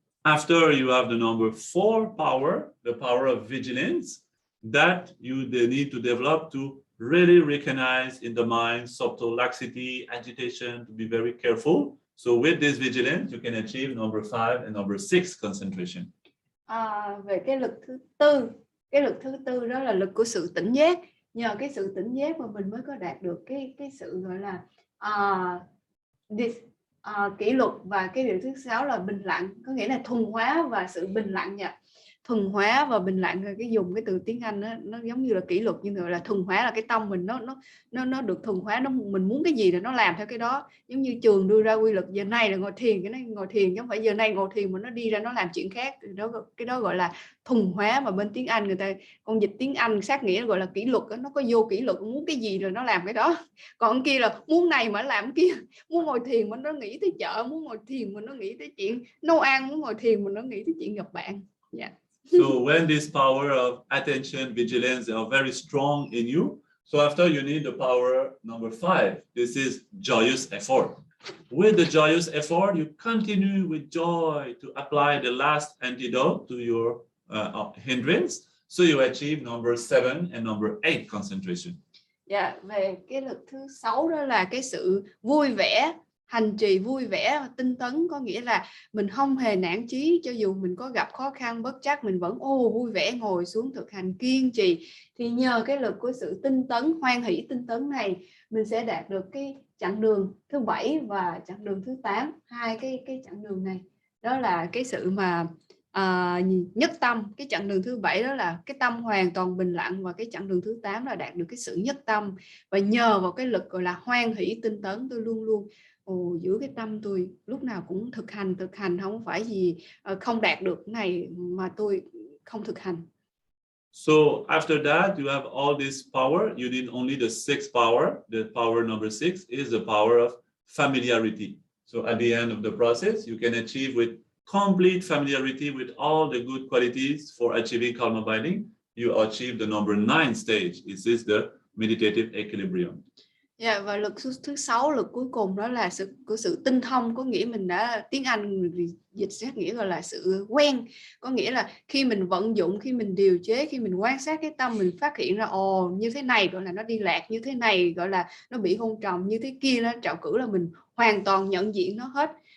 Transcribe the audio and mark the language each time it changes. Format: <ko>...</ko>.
<en>After you have the number 4 power, the power of vigilance, that you need to develop to really recognize in the mind subtle laxity, agitation, to be very careful. So with this vigilance, you can achieve number 5 and number 6 concentration.</en> <vi>Về cái lực thứ 4, cái lực thứ 4 đó là lực của sự tỉnh giác. Nhờ cái sự tỉnh giác mà mình mới có đạt được cái sự gọi là kỷ luật, và cái điều thứ 6 là bình lặng, có nghĩa là thuần hóa và sự bình lặng nha. Thuần hóa và bình lặng, cái dùng cái từ tiếng Anh đó, nó giống như là kỷ luật, nhưng mà là thuần hóa là cái tâm mình nó được thuần hóa, mình muốn cái gì là nó làm theo cái đó. Giống như trường đưa ra quy luật giờ này là ngồi thiền, cái này ngồi thiền, chứ không phải giờ này ngồi thiền mà nó đi ra nó làm chuyện khác. Cái đó gọi là thuần hóa, mà bên tiếng Anh người ta con dịch tiếng Anh sát nghĩa gọi là kỷ luật đó, nó có vô kỷ luật, muốn cái gì rồi nó làm cái đó. Còn kia là muốn này mà làm kia, muốn ngồi thiền mà nó nghĩ tới chợ, muốn ngồi thiền mà nó nghĩ tới chuyện nấu ăn, muốn ngồi thiền mà nó nghĩ tới chuyện gặp bạn. Yeah.</vi> <en>So when this power of attention, vigilance are very strong in you, so after you need the power number 5. This is joyous effort. With the joyous effort, you continue with joy to apply the last antidote to your hindrance, so you achieve number 7 and number 8 concentration.</en> <vi>Dạ, về cái lực thứ 6 đó là cái sự vui vẻ, hành trì vui vẻ và tinh tấn, có nghĩa là mình không hề nản chí, cho dù mình có gặp khó khăn bất trắc mình vẫn vui vẻ ngồi xuống thực hành kiên trì. Thì nhờ cái lực của sự tinh tấn, hoan hỷ tinh tấn này, mình sẽ đạt được cái chặng đường thứ 7 và chặng đường thứ 8. Hai cái chặng đường này đó là cái sự mà nhất tâm. Cái chặng đường thứ 7 đó là cái tâm hoàn toàn bình lặng, và cái chặng đường thứ 8 là đạt được cái sự nhất tâm. Và nhờ vào cái lực gọi là hoan hỷ tinh tấn, tôi luôn luôn giữ cái tâm tôi lúc nào cũng thực hành, không phải gì không đạt được cái này mà tôi không thực hành.</vi> <en>So after that, you have all this power. You need only the 6th power. The power number 6 is the power of familiarity. So at the end of the process, you can achieve with complete familiarity with all the good qualities for achieving calm abiding. You achieve the number 9 stage. This is the Meditative Equilibrium.</en> <vi>Yeah, và lực thứ 6, lực cuối cùng đó là sự tinh thông, có nghĩa mình đã, tiếng Anh dịch sát nghĩa gọi là sự quen, có nghĩa là khi mình vận dụng, khi mình điều chế, khi mình quan sát cái tâm, mình phát hiện ra như thế này gọi là nó đi lạc, như thế này gọi là nó bị hôn trầm, như thế kia nó trạo cử, là mình hoàn toàn nhận diện nó hết.</vi>